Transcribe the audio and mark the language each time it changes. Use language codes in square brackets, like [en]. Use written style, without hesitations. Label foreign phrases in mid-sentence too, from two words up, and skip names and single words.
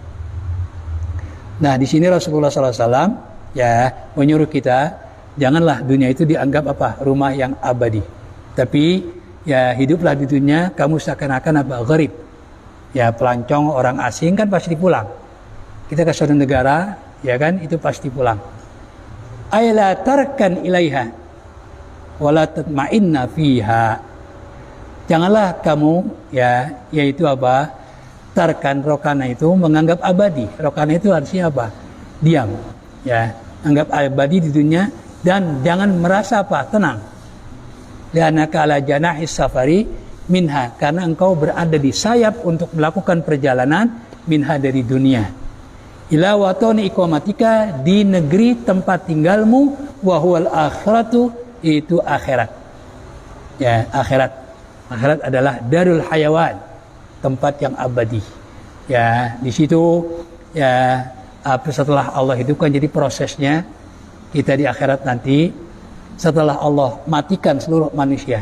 [id] Nah, di sini Rasulullah SAW ya menyuruh kita janganlah dunia itu dianggap apa? Rumah yang abadi. Tapi ya hiduplah di dunia kamu seakan-akan apa? Gharib. Ya pelancong, orang asing kan pasti pulang. Kita ke suatu negara, ya kan, itu pasti pulang. [ar] ألا تركن إليها ولا تطمئن فيها. [id] Janganlah kamu ya yaitu apa? [ar] تركن ركونا [id] itu menganggap abadi. Rokana itu artinya apa? Diam. Ya, anggap abadi di dunia dan jangan merasa apa? Tenang. [ar] لأنك على جناح السفر منها, [id] karena engkau berada di sayap untuk melakukan perjalanan minha dari dunia. [ar] إلى وطن إقامتك, [id] di negeri tempat tinggalmu, [ar] وهو الآخرة, [id] itu akhirat. Ya, akhirat. Akhirat adalah [ar] دار الحيوان, [id] tempat yang abadi. Ya, di situ ya setelah Allah hidupkan, jadi prosesnya kita di akhirat nanti setelah Allah matikan seluruh manusia.